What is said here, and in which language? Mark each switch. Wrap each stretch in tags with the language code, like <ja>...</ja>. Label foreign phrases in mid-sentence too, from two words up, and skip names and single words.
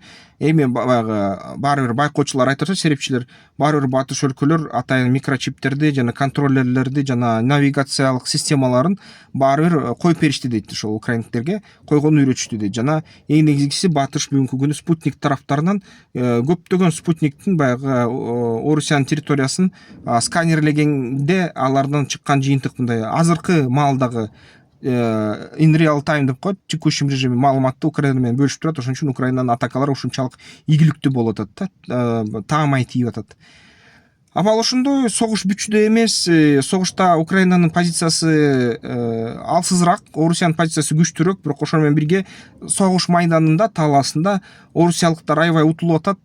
<ky>Эми баягы баары бир байкоочулар айтып атат, серепчилер, баары бир батыш өлкөлөр атайын микрочиптерди жана контроллерлерди жана навигациялык системаларын баары бир коюп беришти дейт ошол украиндиктерге, койгону үйрөтүштү дейт. Жана эң негизгиси батыш бүгүнкү күнү спутник тараптарынан көптөгөн спутниктин баягы Орусиянын территориясын сканерлегенде алардан чыккан жыйынтык мындай азыркы маалдагы</ky> <en>in real time</en> <ky>деп коет,</ky> <ru>текущий режиме</ru> <ky>маалыматты Украина менен бөлүшүп турат. Ошон үчүн Украинанын атакалары ушунчалык ийгиликтүү болуп атат да, таамай тийип атат. Абал ошондой согуш бүчүдө эмес, согушта Украинанын позициясы алсызыраак, Орусиянын позициясы күчтүүрөөк, бирок ошону менен бирге согуш майданында, талаасында орусиялыктар аябай утулуп атат.</ky>